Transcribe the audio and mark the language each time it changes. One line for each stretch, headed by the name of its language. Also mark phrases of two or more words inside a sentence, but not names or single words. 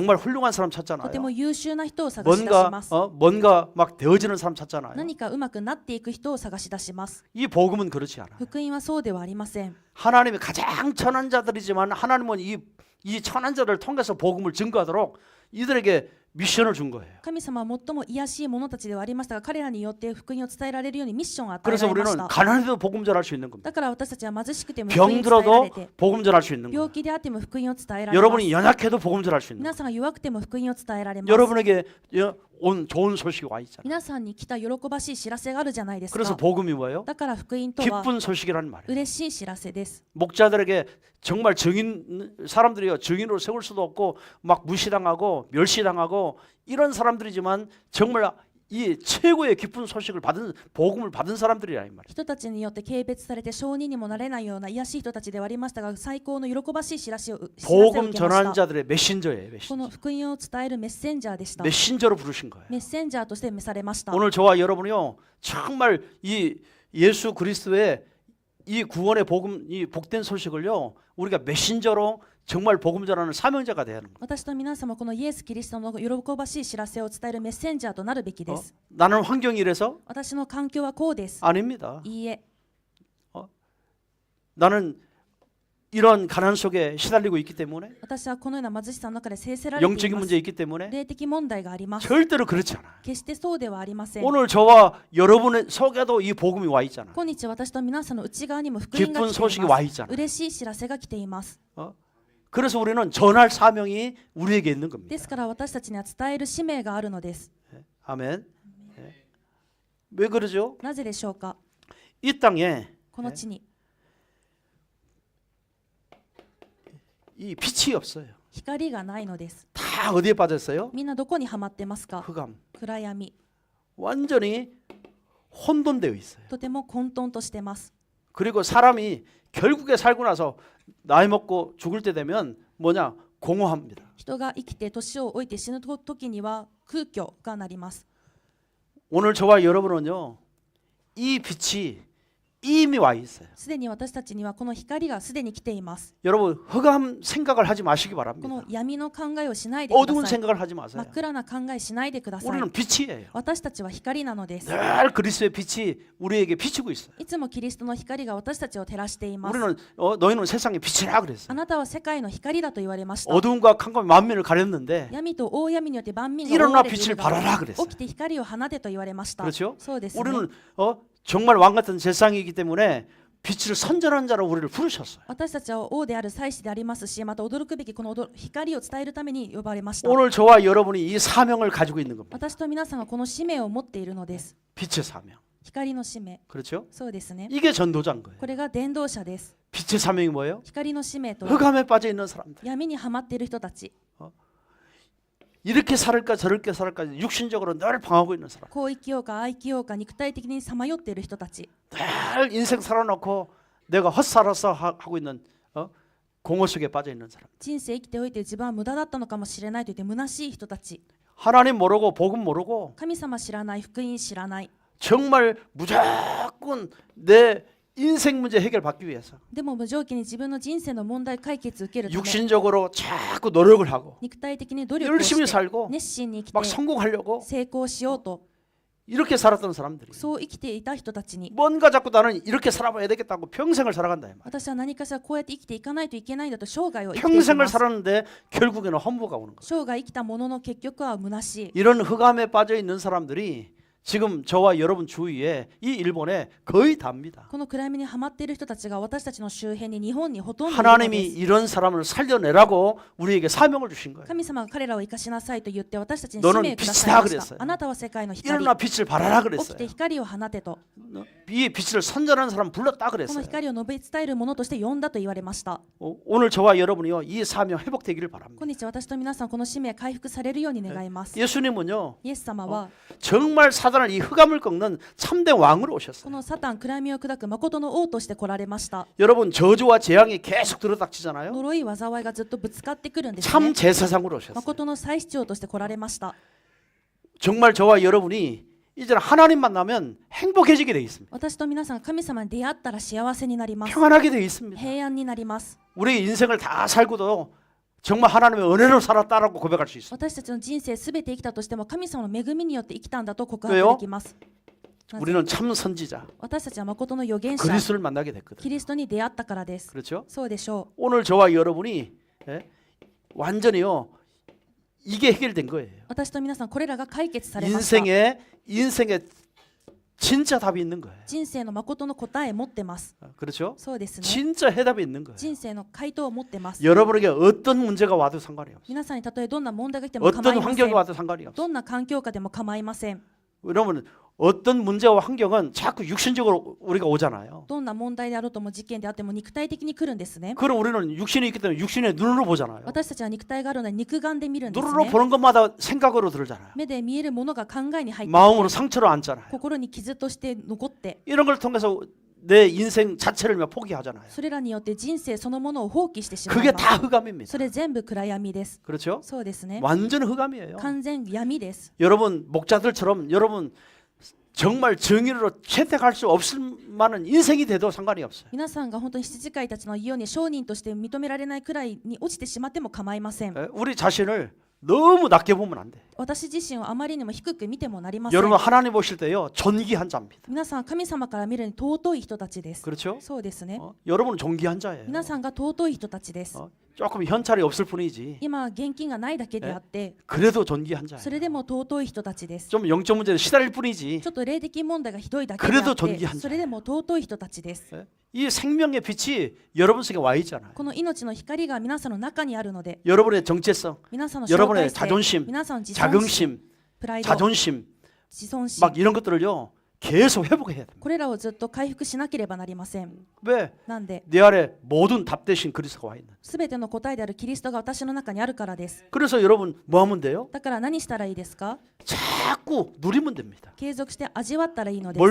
Korean: 정말 훌륭한 사람
Japanese: とて
Korean: 찾잖아요.
Japanese: も優秀な人を探し出します。
Korean: 뭔가 막 되어지는 사람 찾잖아요.
Japanese: 何かうまくなっていく人を探し出します。
Korean: 이 복음은 그렇지 않아요.
Japanese: 福音はそうではありません。
Korean: 하나님이 가장 천한 자들이지만 하나님은 이 천한 자를 통해서 복음을 증거하도록 이들에게 미션을 준 거예요.
Japanese: 神様は最も卑しい者たちではありましたが、彼らによって福音を伝えられるようにミッションを与えら
Korean: 그래서
Japanese: れまし
Korean: 우리는
Japanese: た。
Korean: 가난해도 복음 전할 수 있는 겁니다.
Japanese: だから私たちは貧しくても福音を伝えら
Korean: 병들어도
Japanese: れて、
Korean: 복음 전할 수 있는
Japanese: 病
Korean: 거예요.
Japanese: 気であっても福音を伝えられます。
Korean: 여러분이 연약해도 복음 전할 수 있는
Japanese: 皆
Korean: 거예요.
Japanese: さんが弱くても福音を伝えられます。
Korean: 여러분에게 온 좋은 소식이 와 있잖아요.
Japanese: 皆さんに来た喜ばしい知らせがあるじゃないです
Korean: 그래서
Japanese: か。
Korean: 복음이 뭐예요?
Japanese: だから福音とは
Korean: 기쁜 소식이라는 말이에요.
Japanese: 嬉しい知らせです。
Korean: 목자들에게 정말 사람들이요 증인으로 세울 수도 없고 막 무시당하고 멸시당하고 이런 사람들이지만 정말 이 최고의 기쁜 소식을 받은 복음을 받은 사람들이라 이 말이에요.
Japanese: 人たちによって軽蔑されて証人にもなれないような卑しい人たちではありましたが、最高の喜ばしい知らせを受け
Korean: 복음
Japanese: まし
Korean: 전하는
Japanese: た。
Korean: 자들의 메신저예요.
Japanese: こ
Korean: 메신저.
Japanese: の福音を伝えるメッセンジャーでした。
Korean: 메신저로 부르신 거예요.
Japanese: メッセンジャーとして召されました。
Korean: 오늘 저와 여러분이요 정말 이 예수 그리스도의 이 구원의 복음, 이 복된 소식을요 우리가 메신저로 정말 복음 전하는 사명자가 되야 하는 거예요.
Japanese: 私と皆様、このイエス・キリストの喜ばしい知らせを伝えるメッセンジャーとなるべきです。
Korean: 나는 환경이 이래서
Japanese: 私の環境はこうです。
Korean: 아닙니다.
Japanese: いいえ、
Korean: 나는 이런 가난 속에 시달리고 있기 때문에
Japanese: 私はこのような貧しさの中で制せられてい
Korean: 영적인
Japanese: ま
Korean: 문제
Japanese: す。
Korean: 있기 때문에
Japanese: 霊的問題があります。
Korean: 절대로 그렇지 않아요.
Japanese: 決してそうではありません。
Korean: 오늘 저와 여러분의 속에도 이 복음이 와 있잖아요.
Japanese: 今日私と皆さんの内側にも福音が
Korean: 기쁜
Japanese: 来てい
Korean: 소식이
Japanese: ま
Korean: 와
Japanese: す。
Korean: 있잖아요.
Japanese: 嬉しい知らせが来ています。
Korean: 그래서 우리는 전할 사명이 우리에게 있는 겁니다.
Japanese: ですから私たちには伝える使命があるのです。
Korean: 아멘. 예. 왜 그러죠?
Japanese: なぜでしょうか。
Korean: 이 땅에
Japanese: この地に
Korean: 이 빛이 없어요.
Japanese: 光がないのです。
Korean: 다 어디에 빠졌어요?
Japanese: みんなどこにはまってますか。
Korean: 흑암.
Japanese: 暗闇。
Korean: 완전히 혼돈되어 있어요.
Japanese: とても混沌としてます。
Korean: 그리고 사람이 결국에 살고 나서 나이 먹고 죽을 때 되면 뭐냐? 공허합니다.
Japanese: 人が生きて年を老いて死ぬ時には空虚がなります。
Korean: 오늘 저와 여러분은요. 이 빛이 이미 와 있어요.
Japanese: すでに私たちにはこの光がすでに来ています。
Korean: 여러분 흑암 생각을 하지 마시기
Japanese: こ
Korean: 바랍니다.
Japanese: の闇の考えをしないでく
Korean: 어두운
Japanese: ださい。
Korean: 생각을 하지
Japanese: 真
Korean: 마세요.
Japanese: っ暗な考えしないでください。
Korean: 우리는 빛이에요.
Japanese: 私たちは光なのです。
Korean: 늘 그리스도의 빛이 우리에게 비추고 있어요.
Japanese: いつもキリストの光が私たちを照らしています。
Korean: 우리는 너희는 세상의 빛이라
Japanese: あ
Korean: 그랬어요.
Japanese: なたは世界の光だと言われました。
Korean: 어두움과 캄캄이 만민을 가렸는데
Japanese: 闇と大闇によって万民が
Korean: 일어나
Japanese: 覆われてい
Korean: 빛을
Japanese: るが
Korean: 발하라 그랬어요.
Japanese: 起きて光を放てと言われました。
Korean: 그렇죠?
Japanese: そうですね。
Korean: 우리는 정말 왕 같은 세상이기 때문에 빛을 선전한 자로 우리를 부르셨어요.
Japanese: 私たちは王である祭司でありますし、また驚くべきこの光を伝えるために呼ばれました。
Korean: 오늘 저와 여러분이 이 사명을 가지고 있는 겁니다.
Japanese: 私と皆さんがこの使命を持っているのです。
Korean: 빛의 사명.
Japanese: 光の使命。
Korean: 그렇죠?
Japanese: そうですね。
Korean: 이게 전도자인 거예요.
Japanese: これが伝道者です。
Korean: 빛의 사명이 뭐예요?
Japanese: 光の使命とは
Korean: 흑암에 빠져 있는 사람들.
Japanese: 闇にはまっている人たち。
Korean: 이렇게 살을까 저렇게 살을까 육신적으로 늘 방하고 있는 사람.
Japanese: こう生きようかああ生きようか肉体的にさまよっている人たち。
Korean: 늘 인생 살아놓고 내가 헛살아서 하고 있는 공허 속에 빠져 있는 사람.
Japanese: 人生生きておいて自分は無駄だったのかもしれないと言って虚しい人たち。
Korean: 하나님 모르고 복음 모르고
Japanese: 神様知らない、福音知らない。
Korean: 정말 무조건 내 인생 문제 해결받기 위해서
Japanese: でも無条件に自分の人生の問題解決を受けるため、
Korean: 육신적으로 자꾸 노력을 하고
Japanese: 肉体的に努力を
Korean: 열심히
Japanese: して
Korean: 살고
Japanese: 熱心に生き
Korean: 막
Japanese: て
Korean: 성공하려고
Japanese: 成功しようと
Korean: 이렇게 살았던 사람들이
Japanese: そう生きていた人たちに、
Korean: 뭔가 자꾸 나는 이렇게 살아봐야 되겠다고 평생을 살아간다. 이 말이야.
Japanese: 私は何かしらこうやって生きていかないといけないんだと生涯を生きていき
Korean: 평생을
Japanese: ます。
Korean: 살았는데 결국에는 허무가 오는 거야.
Japanese: 生涯生きたものの結局は虚しい。
Korean: 이런 흑암에 빠져 있는 사람들이 지금 저와 여러분 주위에 이 일본에 거의 답니다.
Japanese: この暗闇にはまっている人たちが私たちの周辺に日本にほとんどいるの
Korean: 하나님이
Japanese: です。
Korean: 이런 사람을 살려내라고 우리에게 사명을 주신 거예요.
Japanese: 神様が彼らを生かしなさいと言って私たちに
Korean: 너는
Japanese: 使命をくださいま
Korean: 빛이다
Japanese: し
Korean: 그랬어요
Japanese: た。あなたは世界の光。
Korean: 일어나 빛을 발하라
Japanese: 起き
Korean: 그랬어요.
Japanese: て光を放てと。
Korean: 이 빛을 선전하는 사람 불렀다
Japanese: この
Korean: 그랬어요.
Japanese: 光を述べ伝えるものとして呼んだと言われました。
Korean: 오늘 저와 여러분이요 이 사명 회복되기를 바랍니다.
Japanese: 今日私と皆さんこの使命回復されるように願います。
Korean: 예수님은요
Japanese: イエス様は
Korean: 정말 사단을 이 흑암을 꺾는 참된 왕으로
Japanese: こ
Korean: 오셨어요.
Japanese: のサタン暗闇を砕く誠の王として来られました。
Korean: 여러분 저주와 재앙이 계속 들어닥치잖아요.
Japanese: 呪い災いがずっとぶつかってくるんです
Korean: 참
Japanese: ね。
Korean: 제사장으로 오셨어요.
Japanese: 誠の祭司長として来られました。
Korean: 정말 저와 여러분이 이제 하나님 만나면 행복해지게 되어 있습니다.
Japanese: 私と皆さんが神様に出会ったら幸せになります。
Korean: 평안하게 되어 있습니다.
Japanese: 平安になります。
Korean: 우리 인생을 다 살고도 정말 하나님의 은혜로 살았다라고 고백할 수 있어요.
Japanese: 私たちの人生すべて生きたとしても神様の恵みによって生きたんだと告白できます。なぜ
Korean: 우리는 참 선지자
Japanese: 私たちは誠の預言者、
Korean: 그리스도를 만나게 됐거든요.
Japanese: キリストに出会ったからです。
Korean: 그렇죠?
Japanese: そうでしょ
Korean: 오늘 저와 여러분이 완전히요 이게 해결된 거예요.
Japanese: う。私と皆さんこれらが解決されました。
Korean: 인생에 진짜 답이 있는 거예요.
Japanese: 人生の誠の答え持ってます。
Korean: 그렇죠?
Japanese: そうですね。
Korean: 진짜 해답이 있는 거예요.
Japanese: 人生の回答を持ってます。
Korean: 여러분에게 어떤 문제가 와도 상관이 없어요.
Japanese: 皆さんにたとえどんな問題が来ても構
Korean: 어떤
Japanese: いませ
Korean: 환경이
Japanese: ん。
Korean: 와도 상관이 없어요.
Japanese: どんな環境下でも構いません。
Korean: 여러분 어떤 문제와 환경은 자꾸 육신적으로 우리가 오잖아요.
Japanese: どんな問題であろうとも事件であっても肉体的に来るんですね。
Korean: 그럼 우리는 육신이 있기 때문에 육신의 눈으로 보잖아요.
Japanese: 私たちは肉体があるので肉眼で見るんです
Korean: 눈으로
Japanese: ね。
Korean: 보는 것마다 생각으로 들잖아요.
Japanese: 目で見えるものが考えに入って
Korean: 마음으로 상처로 앉잖아요.
Japanese: 心に傷として残って、
Korean: 이런 걸 통해서 내 인생 자체를 포기하잖아요.
Japanese: それらによって人生そのものを放棄してしまい
Korean: 그게
Japanese: ます。
Korean: 다 흑암입니다.
Japanese: それ全部暗闇です。
Korean: 그렇죠?
Japanese: そうですね。
Korean: 완전 흑암이에요.
Japanese: 完全闇です。
Korean: 여러분 목자들처럼 여러분 정말 정의로 채택할 수 없을 만한 인생이 돼도 상관이 없어요.
Japanese: 皆さんが本当に羊飼いたちのように商人として認められないくらいに落ちてしまっても構いません。
Korean: 우리 자신을 너무 낮게 보면 안 돼.
Japanese: 私自身をあまりにも低く見てもなりません。
Korean: 여러분 하나님 보실 때요 존귀한 자입니다.
Japanese: 皆さん神様から見るに尊い人たちです。
Korean: 그렇죠?
Japanese: そうですね。
Korean: 여러분은 존귀한 자예요.
Japanese: 皆さんが尊い人たちです。
Korean: 조금 현찰이 없을 뿐이지.
Japanese: 今現金がないだけであって、
Korean: 그래도 존귀한 자예요.
Japanese: それでも尊い人たちです。
Korean: 좀 영적 문제에 시달릴 뿐이지.
Japanese: ちょっと霊的問題がひどいだけであ
Korean: 그래도
Japanese: って、
Korean: 존귀한 자.
Japanese: それでも尊い人たちです。
Korean: 이 생명의 빛이 여러분 속에 와 있잖아요.
Japanese: この命の光が皆さんの中にあるので、
Korean: 여러분의 정체성,
Japanese: 皆さんの
Korean: 여러분의
Japanese: 紹介性、
Korean: 자존심,
Japanese: 皆さんの自尊心、
Korean: 자긍심,
Japanese: プライド、
Korean: 자존심
Japanese: 自尊心、
Korean: 막 이런 것들을요 계속 회복해야 돼.
Japanese: これらをずっと回復しなければなりません。
Korean: 왜?
Japanese: なんで、
Korean: 내 안에 모든 답 대신 그리스도가 와 있는.
Japanese: すべての答えであるキリストが私の中にあるからです。
Korean: 그래서 여러분 뭐 하면 돼요?
Japanese: だから何したらいいですか？
Korean: 자꾸 누리면 됩니다.
Japanese: 継続して味わったらいいので